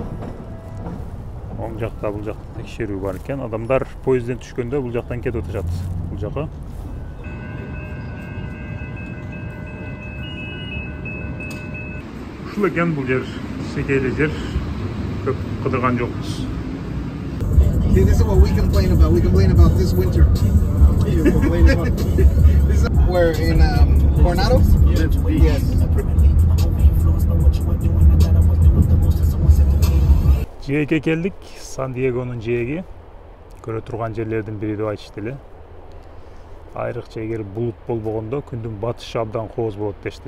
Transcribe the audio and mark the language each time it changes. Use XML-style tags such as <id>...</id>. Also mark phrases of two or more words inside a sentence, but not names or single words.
<ky>Оң жакта бул жакта текшерүү бар экен. Адамдар поездден түшкөндө бул жактан кетип атышат. Бул жака. Ушул экен бул жер, секейле жер. Көп кыдырган жокпуз.</ky> <en>See, this is what we complain about. We complain about this winter. You complain about this is where in Coronado? Yes.</en> <ky>Жээкке келдик, Сан-Диегонун жээги. Көрө турган жерлердин бири деп айтышты эле. Айрыкча эгер булут болбогондо күндүн батышы абдан кооз болот дештиле.</ky>